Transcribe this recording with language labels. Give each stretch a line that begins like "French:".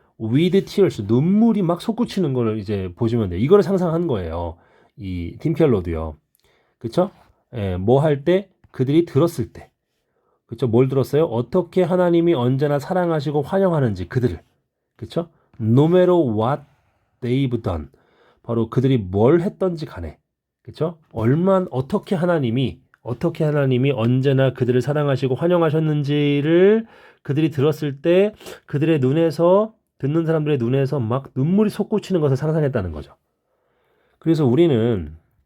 English: with tears,
Korean: 눈물이 막 솟구치는 걸 이제 보시면 돼요. 이거를 상상한 거예요. 이 팀켈러도요. 그쵸? 예, 뭐 할 때? 그들이 들었을 때. 그쵸? 뭘 들었어요? 어떻게 하나님이 언제나 사랑하시고 환영하는지 그들을. 그쵸?
English: No matter what they've done.
Korean: 바로 그들이 뭘 했던지 간에. 그쵸? 어떻게 하나님이 언제나 그들을 사랑하시고 환영하셨는지를 그들이 들었을 때 그들의 눈에서, 듣는 사람들의 눈에서 막 눈물이 솟구치는 것을 상상했다는 거죠. 그래서 우리는